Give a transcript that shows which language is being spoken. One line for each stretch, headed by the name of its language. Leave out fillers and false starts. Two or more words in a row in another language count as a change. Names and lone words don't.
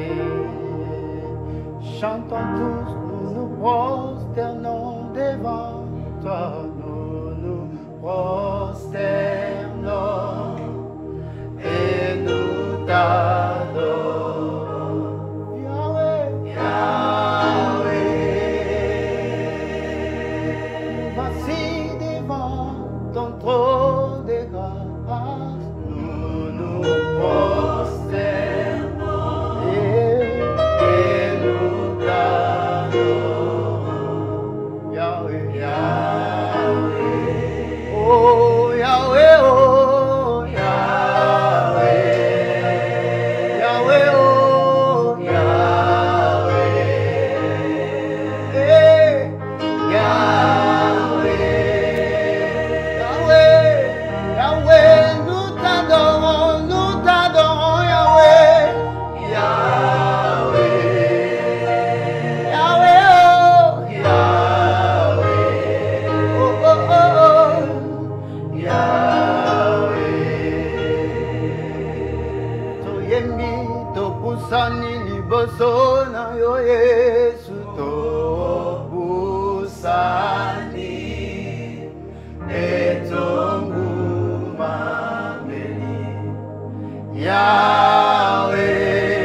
French: Chantons tous, nous nous prosternons devant toi, nous nous prosternons et nous t'adorons, Yahweh, Yahweh. Voici devant ton trône de grâce, nous nous prosternons et nous t'adorons, Yahweh, Yahweh. Oh Yahweh, oh Yahweh, Yahweh, oh Yahweh, hey, Yahweh, Yahweh, Yahweh, nous t'adorons, Yahweh, Yahweh, Yahweh, oh Yahweh, oh oh oh, Yahweh.
Lingala: Toyembi topusani liboso na yo Yesu, topusani etongumameli, Yahweh.